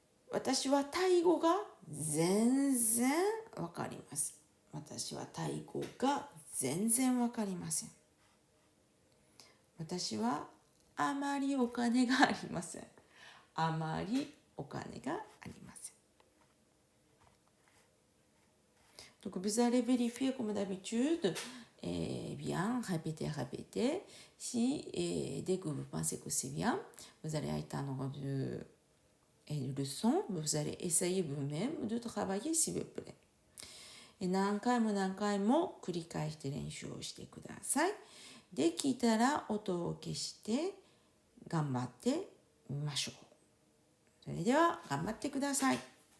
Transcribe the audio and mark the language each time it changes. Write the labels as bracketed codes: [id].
[ja] 私はタイ語が全然わかります。私はタイ語が全然わかりません。私はあまりお金がありません。あまりお金がありません。 [fr] Donc vous allez vérifier comme d'habitude, bien, répétez. Si dès que vous pensez que c'est bien, vous allez éteindre le son, vous allez essayer vous-même de travailler s'il vous plaît. [ja] 何回も何回も繰り返して練習をしてください。できたら音を消して頑張ってみましょう。それでは頑張ってください。